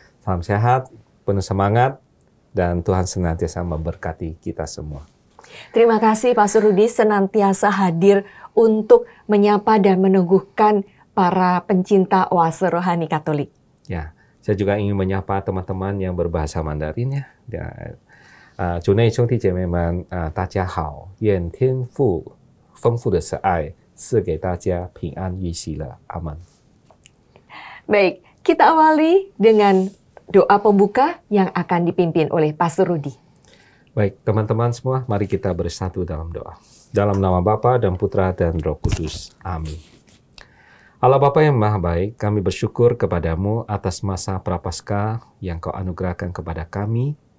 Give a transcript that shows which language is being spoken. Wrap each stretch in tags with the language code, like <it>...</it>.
<id>Salam sehat, penuh semangat, dan Tuhan senantiasa memberkati kita semua. Terima kasih Pastor Rudi senantiasa hadir untuk menyapa dan meneguhkan para pencinta Oase Rohani Katolik. Ya, saya juga ingin menyapa teman-teman yang berbahasa Mandarin ya.</id> <zh>主内兄弟姐妹们大家好，愿天父丰富的慈爱 赐给大家平安与喜乐。</zh> <id>Amin. Baik, kita awali dengan doa pembuka yang akan dipimpin oleh Pastor Rudi. Baik, teman-teman semua, mari kita bersatu dalam doa. Dalam nama Bapa dan Putra dan Roh Kudus. Amin. Allah Bapa yang Maha Baik, kami bersyukur kepadamu atas masa Prapaskah yang Kau anugerahkan kepada kami.</id>